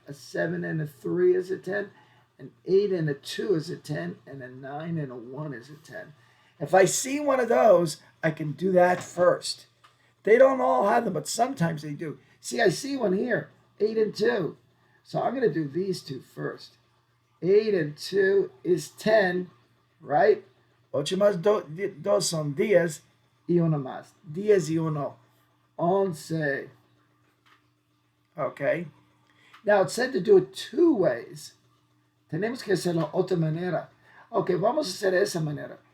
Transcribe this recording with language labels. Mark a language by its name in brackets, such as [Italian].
[English] A 7 and a 3 is a 10. An 8 and a 2 is a 10. And a 9 and a 1 is a 10. If I see one of those, I can do that first. They don't all have them, but sometimes they do. See, I see one here, 8 and 2. So I'm going to do these two first. 8 and 2 is 10, right? [Spanish] Ocho más dos son 10 y uno más. 10 y uno. 11. Okay. [English] Now, it's said to do it two ways. [Spanish] Tenemos que hacerlo otra manera. Ok, vamos a hacer esa manera.